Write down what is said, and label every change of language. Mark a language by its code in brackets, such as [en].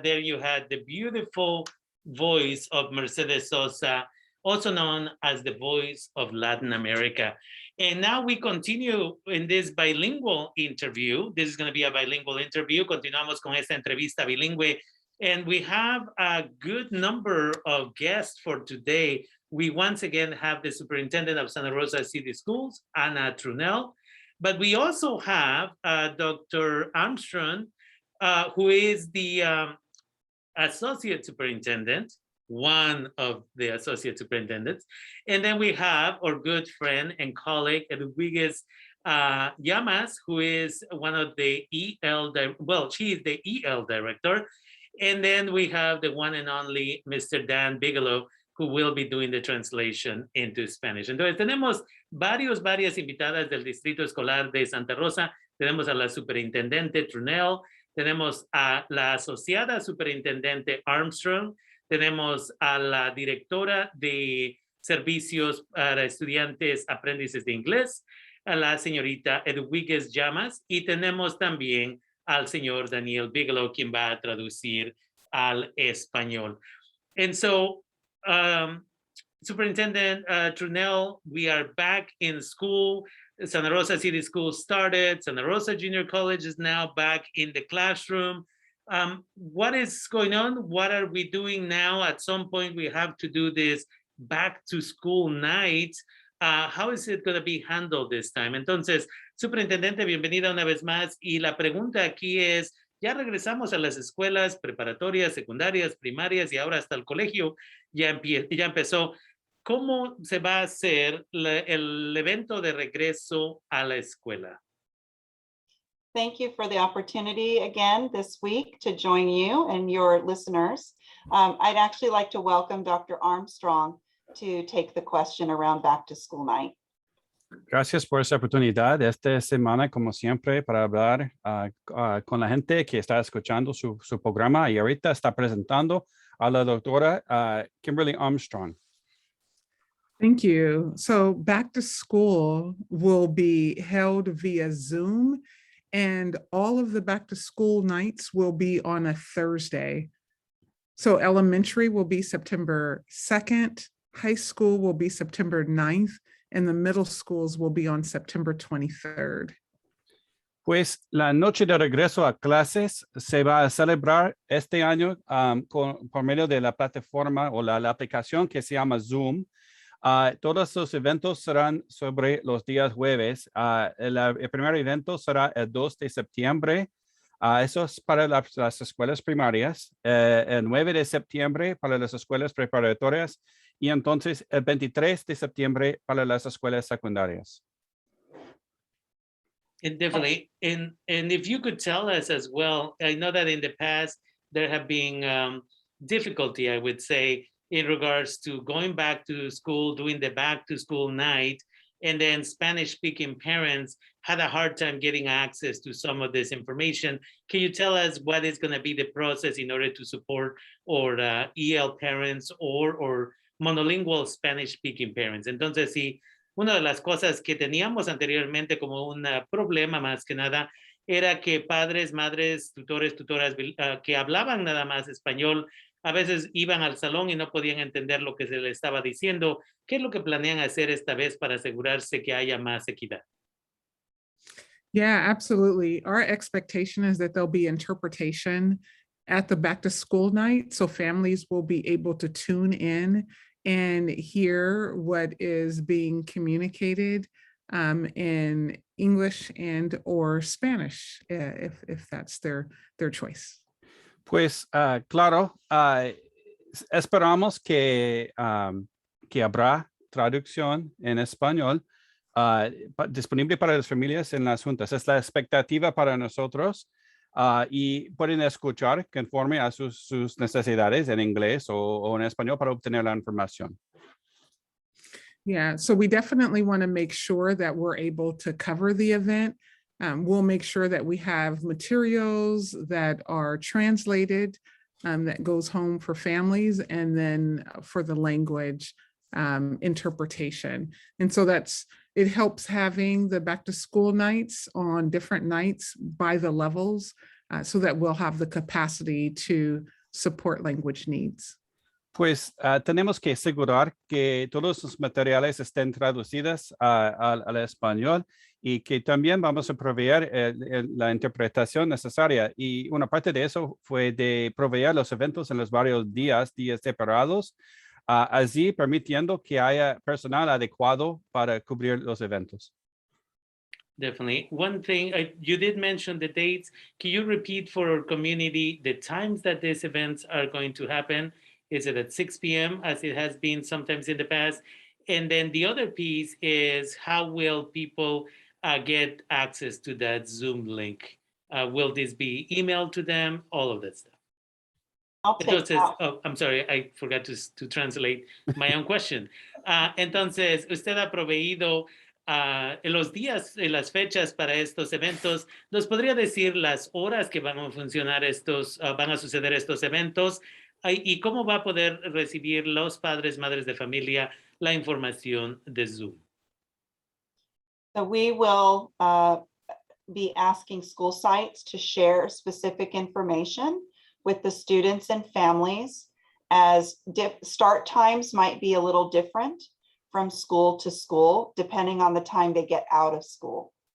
[en] There you had the beautiful voice of Mercedes Sosa, also known as the voice of Latin America. And now we continue in this bilingual interview. This is going to be a bilingual interview. [es] Continuamos con esta entrevista bilingüe. [en] And we have a good number of guests for today. We once again have the superintendent of Santa Rosa City Schools, Ana Trunell. But we also have Dr. Armstrong, who is the associate superintendent, one of the associate superintendents. And then we have our good friend and colleague, Edwigues Llamas, who is one of the EL, well, she is the EL director. And then we have the one and only Mr. Dan Bigelow, who will be doing the translation into Spanish. [es] Entonces tenemos varias invitadas del Distrito Escolar de Santa Rosa. Tenemos a la superintendente Trunell, tenemos a la asociada superintendente Armstrong, tenemos a la directora de servicios para estudiantes aprendices de inglés, a la señorita Edwigues Llamas, y tenemos también al señor Daniel Bigelow, quien va a traducir al español. [en] And so, Superintendent Trunell, we are back in school. Santa Rosa City Schools started. Santa Rosa Junior College is now back in the classroom. What is going on? What are we doing now? At some point, we have to do this back to school night. How is it going to be handled this time? [es] Entonces, Superintendente, bienvenida una vez más. Y la pregunta aquí es, ya regresamos a las escuelas preparatorias, secundarias, primarias y ahora hasta el colegio ya empezó. ¿Cómo se va a hacer el evento de regreso a la escuela? [en] Thank you for the opportunity again this week to join you and your listeners. I'd actually like to welcome Dr. Armstrong to take the question around back to school night. [es] Gracias por esa oportunidad esta semana, como siempre, para hablar con la gente que está escuchando su programa y ahorita está presentando a la doctora Kimberly Armstrong. [en] Thank you. So back to school will be held via Zoom, and all of the back to school nights will be on a Thursday. So elementary will be September 2nd, high school will be September 9th, and the middle schools will be on September 23rd. [es] Pues la noche de regreso a clases se va a celebrar este año por medio de la plataforma o la aplicación que se llama Zoom. Todos los eventos serán sobre los días jueves. El primer evento será el 2 de septiembre. Eso es para las escuelas primarias. El 9 de septiembre para las escuelas preparatorias. Y entonces el 23 de septiembre para las escuelas secundarias. [en] And definitely, and if you could tell us as well, I know that in the past there have been difficulty, I would say, in regards to going back to school, doing the back to school night, and then Spanish-speaking parents had a hard time getting access to some of this information. Can you tell us what is going to be the process in order to support or EL parents or monolingual Spanish-speaking parents? [es] Entonces, sí, una de las cosas que teníamos anteriormente como un problema más que nada era que padres, madres, tutores, tutoras que hablaban nada más español, a veces iban al salón y no podían entender lo que se les estaba diciendo. ¿Qué es lo que planean hacer esta vez para asegurarse que haya más equidad? [en] Yeah, absolutely. Our expectation is that there'll be interpretation at the back to school night, so families will be able to tune in and hear what is being communicated in English and or Spanish, if that's their choice. [es] Pues claro, esperamos que habrá traducción en español disponible para las familias en las juntas. Es la expectativa para nosotros y pueden escuchar conforme a sus necesidades en inglés o en español para obtener la información. [en] Yeah, so we definitely want to make sure that we're able to cover the event. We'll make sure that we have materials that are translated, that goes home for families, and then for the language interpretation. And so it helps having the back to school nights on different nights by the levels so that we'll have the capacity to support language needs. [es] Pues tenemos que asegurar que todos los materiales estén traducidos al español y que también vamos a proveer la interpretación necesaria. Y una parte de eso fue de proveer los eventos en los varios días separados, así permitiendo que haya personal adecuado para cubrir los eventos. [en] Definitely. One thing, you did mention the dates. Can you repeat for our community the times that these events are going to happen? Is it at 6 p.m. as it has been sometimes in the past? And then the other piece is how will people get access to that Zoom link? Will this be emailed to them? All of that stuff. I'll take that. Oh, I'm sorry, I forgot to translate my own question. [es] Entonces, usted ha proveído los días y las fechas para estos eventos. ¿Nos podría decir las horas que van a funcionar van a suceder estos eventos? ¿Y cómo va a poder recibir los padres, madres de familia la información de Zoom? [en] So we will be asking school sites to share specific information with the students and families, as start times might be a little different from school to school, depending on the time they get out of school.